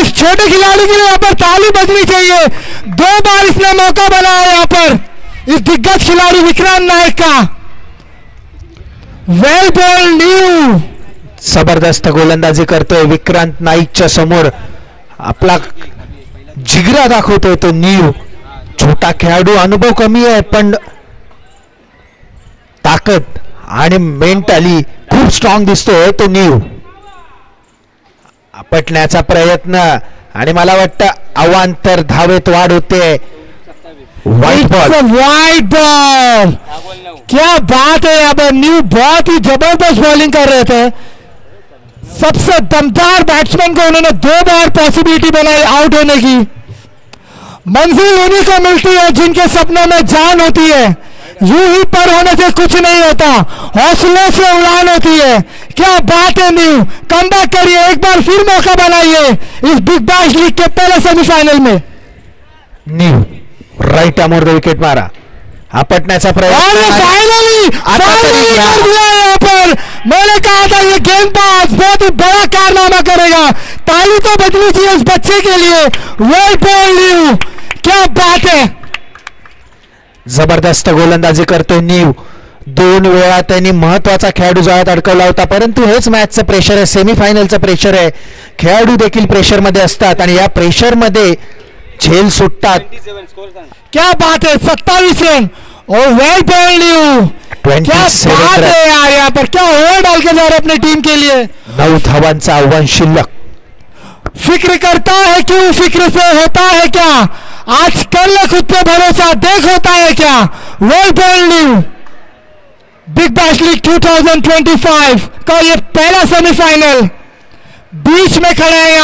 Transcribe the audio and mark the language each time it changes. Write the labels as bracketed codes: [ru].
[hi] इस छोटे खिलाड़ी के लिए यहाँ पर ताली बजनी चाहिए. 2 बार इसने मौका बनाया यहाँ पर इस दिग्गज खिलाड़ी विक्रांत नाइक का. [en] Well ball new. [mr] जबरदस्त गोलंदाजी करतोय विक्रांत नाईकच्या समोर. आपला जिगरा दाखवतोय तो नीव. छोटा खेळाडू, अनुभव कमी आहे पण ताकद आणि मेंटली खूप स्ट्रॉंग दिसतोय तो नीव. आपटण्याचा प्रयत्न आणि मला वाटतं अवांतर धावेत वाढ होते. वाईट [hi] ball. क्या बात है. यहाँ पर न्यू बहुत ही जबरदस्त बॉलिंग कर रहे थे. सबसे दमदार बैट्समैन को उन्होंने 2 बार पॉसिबिलिटी बनाई आउट होने की. मंजिल उन्हीं को मिलती है जिनके सपनों में जान होती है. यूं ही पर होने से कुछ नहीं होता, हौसले से उड़ान होती है. क्या बात है न्यू. कम बैक करिए, एक बार फिर मौका बनाइए इस बिग बैश लीग के पहले सेमीफाइनल में. [mr] न्यू राईट आर्मवर विकेट मारा. आपटण्याचा प्रयत्न [hi] फाइनली कर दिया यहाँ पर. मैंने कहा था ये गेंदबाज बहुत ही बड़ा कारनामा करेगा. ताली तो बजनी चाहिए इस बच्चे के लिए. [en] Well ball new. [hi] क्या बात है. [mr] जबरदस्त गोलंदाजी करतोय नीव. 2 वेळा त्यांनी महत्वाचा खेळाडू जाळ्यात अडकवला होता, परंतु हेच मॅचचं प्रेशर आहे, सेमीफायनलचं प्रेशर आहे. खेळाडू देखील प्रेशर मध्ये असतात आणि या प्रेशर मध्ये झेल सुटतात. 27 स्कोर सांग. [hi] क्या बात है, 27 रन. [en] Oh well bowled new. [hi] क्या 27 बात रन. है यार, यहाँ पर क्या ओवर डाल के जा रहे अपनी टीम के लिए. [mr] 9 धावांचा आव्हान शिल्लक. [hi] फिक्र करता है क्यों, फिक्र से होता है क्या. आज कर ले खुद पे भरोसा, देख होता है क्या. [en] Well bowled new. [hi] Big bash league 2025 का ये पहला सेमीफाइनल बीच में खड़ा है.